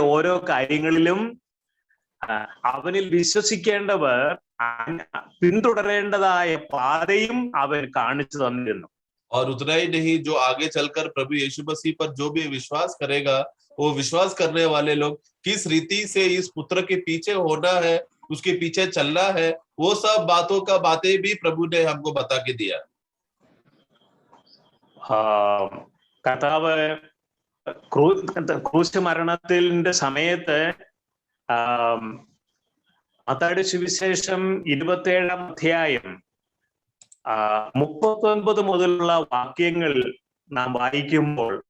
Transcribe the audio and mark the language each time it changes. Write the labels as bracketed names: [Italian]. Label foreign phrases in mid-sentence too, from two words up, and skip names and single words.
[Malayalam] ഓരോ കാര്യങ്ങളിലും അവനിൽ വിശ്വസിക്കേണ്ടവർ പിന്തുടരേണ്ടതായ പാതയും അവൻ കാണിച്ചു തന്നിരുന്നു. [Hindi] और उतना ही नहीं, जो आगे चलकर प्रभु यीशु मसीह पर जो भी विश्वास करेगा वो विश्वास करने वाले लोग किस रीति से इस पुत्र के पीछे होना है, उसके पीछे चलना है, वो सब बातें भी प्रभु ने हमको बता के दिया। [Malayalam] കർത്താവ് ക്രൂശ് മരണത്തിന്റെ സമയത്ത് മത്തായിയുടെ സുവിശേഷം 27-ാം അധ്യായം 39 മുതലുള്ള വാക്യങ്ങൾ നാം വായിക്കുമ്പോൾ